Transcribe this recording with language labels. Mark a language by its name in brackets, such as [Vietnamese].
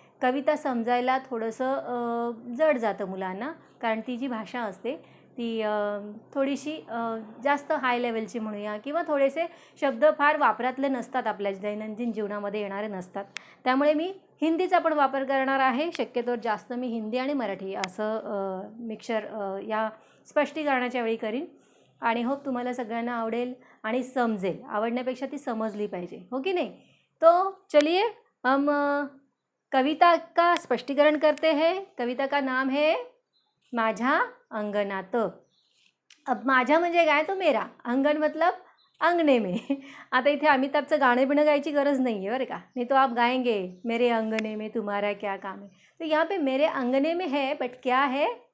[Marathi] कविता समजायला थोडंसं जड जातं मुलांना, कारण ती जी भाषा असते ती थोडीशी जास्त हाय लेवलची म्हणूया, किंवा थोडेसे शब्द फार वापरातले नसतात, आपल्या दैनंदिन जीवनामध्ये येणारे नसतात. त्यामुळे मी हिंदीचा पण वापर करणार आहे. शक्यतो जास्त मी हिंदी आणि मराठी असं मिक्सर या स्पष्टीकरणाच्या वेळी करीन. आणि होप तुम्हाला सगळ्यांना आवडेल आणि समजेल. आवडण्यापेक्षा ती समजली पाहिजे, हो [Hindi] की नहीं? तो चलिए हम कविता का स्पष्टीकरण करते हैं. कविता का नाम है माझ्या अंगणात. अब माझा [Marathi] म्हणजे काय? [Hindi] तो मेरा. अंगण मतलब अंगने में. [Marathi] आता इथे अमिताभचं गाणे बिणं गायची गरज नाही आहे बरं का. [Hindi] नहीं तो आप गाएंगे मेरे अंगने में तुम्हारा क्या काम है. तो यहाँ पे मेरे अंगने में है, बट क्या है?